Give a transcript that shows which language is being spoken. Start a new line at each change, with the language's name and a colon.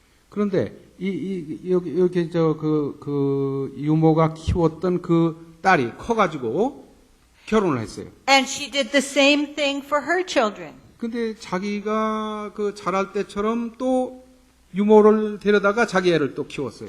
Korean: 그런데 여기 그 유모가 키웠던 그 딸이 커가지고 결혼을 했어요.
English: And she did the same thing for her children.
Korean: 근데 자기가 그 자랄 때처럼 또 유모를 데려다가 자기 애를 또 키웠어요.